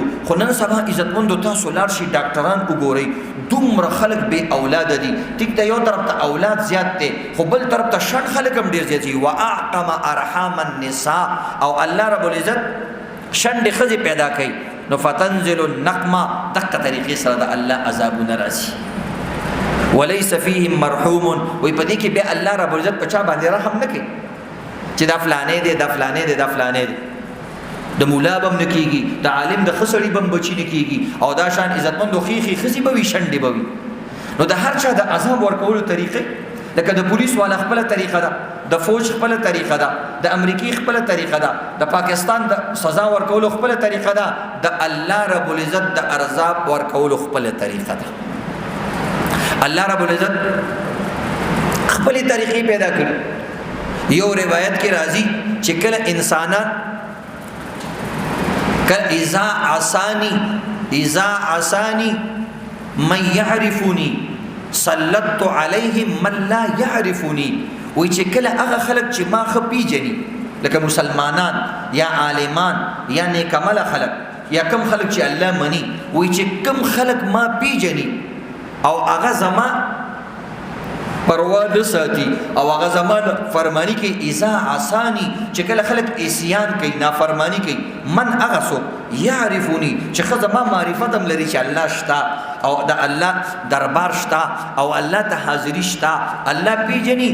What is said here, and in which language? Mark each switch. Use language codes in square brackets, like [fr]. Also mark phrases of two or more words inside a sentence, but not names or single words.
[ps] خو نن سبا عزتمندو تاسو لاړ شي ډاکټران وګورئ، دومره خلک بې اولاده دي. ټیک ده یو طرف ته اولاد زیات دی، خو بل طرف ته شڼ خلک هم ډېر زیات دي. [ar] واعقم ارحام النساء، [ps] او الله رب العزت شڼډې ښځې پیدا کوي. نو [ar] فتنزل النقمه، [ps] دقه طریقې سره د الله عذابونه راځي. [ar] وليس فيهم مرحوم، [ps] وی په دې کې بیا الله رب العزت په چا باندې رحم نه کوي چې دا فلانې دی، دا فلانې دی، دا فلانې دی. د مولا به هم نه کېږي، د عالم د ښه سړي به هم بچي نه کېږي، او دا شان عزتمندو ښې ښځې به وي، شنډې به وي. نو د هر چا د عذاب ورکولو طریقې، لکه د پولیس والا خپله طریقه ده، د فوج خپله طریقه ده، د امریکې خپله طریقه ده، د پاکستان د سزا ورکولو خپله طریقه ده، د الله رب العزت د عذاب ورکولو خپله طریقه ده. الله رب العزت خپلې طریقې پیدا کړي. یو روایت کې راځي چې کله انسانان [ar] اذا عصاني من يعرفني [ps] سلطت عليهم من لا يعرفني، وی چې کله هغه خلک چې ما ښه پیژني، لکه مسلمانان یا عالمان یا نیکعمله خلک یا کم خلک چې الله مني، وی چې کم خلک ما پیژني او هغه زما پروا نه ساتي او هغه زما فرمانی کوي، [ar] اذا عصاني [ps] چې کله خلک عصیان کوي، نافرمانی کوي، من هغه څوک یعرفوني چې ښه زما معرفت هم لري چې الله شته او د الله دربار شته او الله ته حاضري شته، الله پیژني.